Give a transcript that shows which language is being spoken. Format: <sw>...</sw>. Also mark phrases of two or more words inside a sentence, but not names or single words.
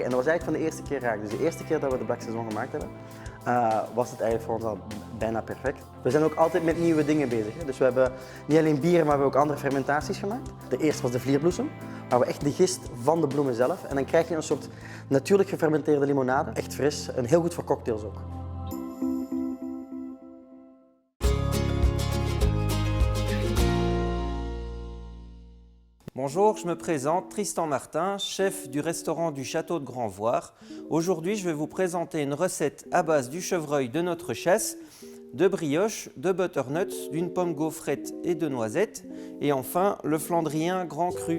<nl>En dat was eigenlijk van de eerste keer raak. Dus de eerste keer dat we de Black Saison gemaakt hebben, was het eigenlijk voor ons al bijna perfect. We zijn ook altijd met nieuwe dingen bezig. Hè? Dus we hebben niet alleen bieren, maar we hebben ook andere fermentaties gemaakt. De eerste was de vlierbloesem, waar we echt de gist van de bloemen zelf. En dan krijg je een soort natuurlijk gefermenteerde limonade. Echt fris en heel goed voor cocktails ook.</nl> <fr>Bonjour, je me présente, Tristan Martin, chef du restaurant du Château de Grand-Voir. Aujourd'hui, je vais vous présenter une recette à base du chevreuil de notre chasse, de brioche, de butternuts, d'une pomme gaufrette et de noisettes, et enfin le flandrien grand cru.</fr>